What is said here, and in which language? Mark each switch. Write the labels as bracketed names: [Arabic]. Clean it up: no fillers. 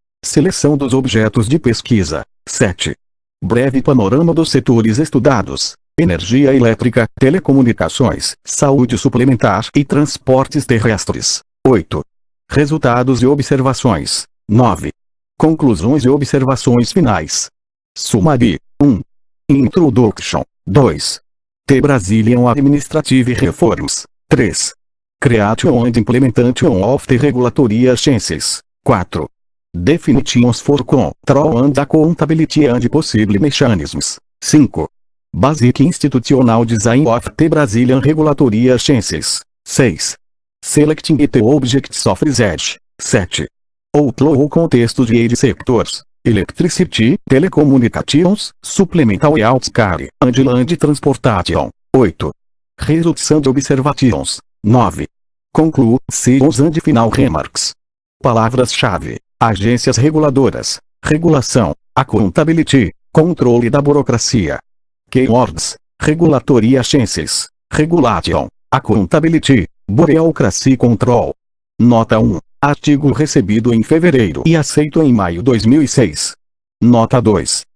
[Portuguese] Seleção dos objetos de pesquisa. 7. Breve panorama dos setores estudados: energia elétrica, telecomunicações, saúde suplementar e transportes terrestres. 8. Resultados e observações. 9. Conclusões e observações finais. [English] Summary. 1. Introduction. 2. The Brazilian Administrative Reforms. 3. Creation and Implementation of the Regulatory Agencies. 4. Definitions for Control and Accountability and Possible Mechanisms. 5. Basic Institutional Design of the Brazilian Regulatory Agencies. 6. Selecting the Objects of Research. 7. Outlaw Contexto de Aid Sectors: Electricity, Telecommunications, Supplemental Healthcare, and Land Transportation. 8. Results and Observations. 9. Conclusions and Final Remarks. [Portuguese] Palavras-chave: agências reguladoras, regulação, accountability, controle da burocracia. [English] Keywords: regulatory agencies, regulation, accountability, bureaucracy control. Nota 1. [Portuguese] Artigo recebido em fevereiro e aceito em maio 2006. Nota 2.